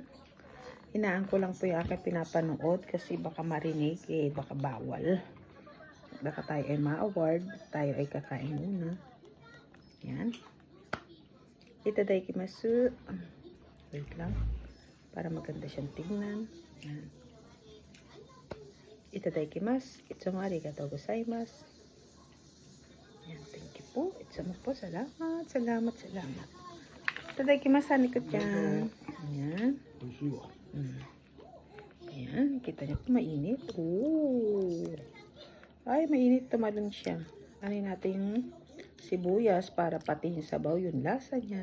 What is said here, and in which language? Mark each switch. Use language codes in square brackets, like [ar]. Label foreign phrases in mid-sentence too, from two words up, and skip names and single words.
[tl] Inaan ko lang po yung aking pinapanood kasi baka marinig baka bawal. Baka tayo ay ma-award. Tayo ay kakain muna. Ayan. Itadakimasu. Wait lang. Para maganda siyang tingnan. Ayan. [ja] いただきます。いつも ありがとう ございます. [tl] Ayan. [en] Thank you [tl] po. Itsumo po. Salamat. Itadakimasu. Hani ko dyan. Ayan. Ayan. Kita niyo po mainit. Ay, mainit. Tumalon siya. Ano natin yung sibuyas para pati yung sabaw yung lasa niya.